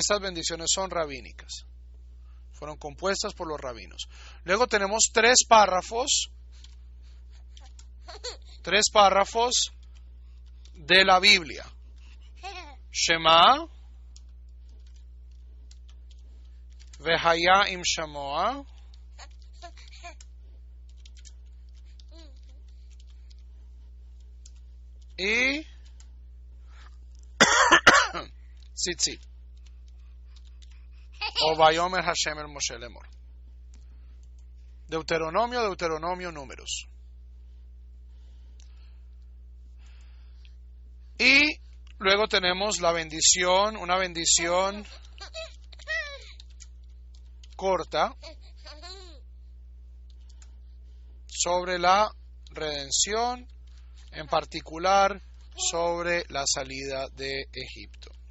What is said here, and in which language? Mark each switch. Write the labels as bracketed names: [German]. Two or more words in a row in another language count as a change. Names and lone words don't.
[Spanish] Estas bendiciones son rabínicas. fueron compuestas por los rabinos. Luego tenemos tres párrafos de la Biblia. Shema, Vehaya im Shamoa, y Tzitzit, o Vayomer Hashem el Moshe Lemor. Deuteronomio, Números. Y luego tenemos la bendición, una bendición corta sobre la redención, en particular sobre la salida de Egipto.